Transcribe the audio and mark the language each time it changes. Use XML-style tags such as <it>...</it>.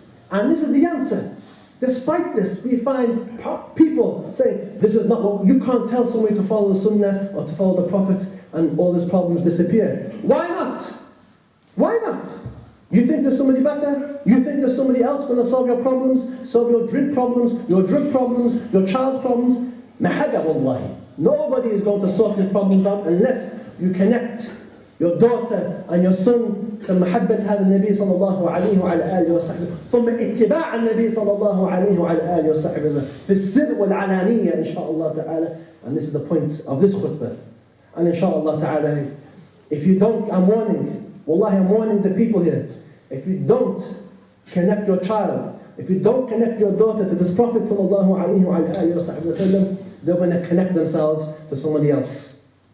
<en>And this is the answer. Despite this, we find people saying, this is not what, you can't tell somebody to follow the Sunnah or to follow the Prophet and all these problems disappear. Why not? Why not? You think there's somebody better? You think there's somebody else going to solve your problems? Solve your drink problems, your drug problems, your child's problems?</en> <ar>Mahada wallahi.</ar> <en>Nobody is going to sort these problems out unless you connect your daughter and your son to</en> <ar>محبة هذا النبي صلى الله عليه وعلى آله وصحبه ثم اتباع النبي صلى الله عليه وعلى آله وصحبه في السر والعلانية إن شاء الله تعالى.</ar> <en>And this is the point of this khutbah. And inshallah ta'ala, if you don't, I'm warning, wallahi, I'm warning the people here. If you don't connect your child, if you don't connect your daughter to this Prophet sallallahu alaihi wasallam, they're going to connect themselves to somebody else.</en>